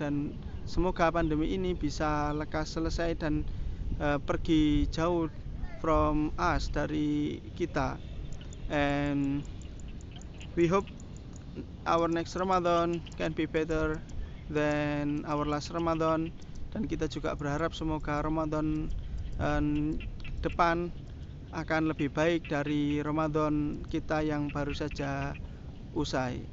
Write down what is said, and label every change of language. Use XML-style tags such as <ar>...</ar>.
<id>Dan semoga pandemi ini bisa lekas selesai dan pergi jauh</id> <en>from us,</en> <id>dari kita.</id> <en>And we hope our next Ramadan can be better than our last Ramadan.</en> <id>Dan kita juga berharap semoga Ramadan depan akan lebih baik dari Ramadan kita yang baru saja usai.</id>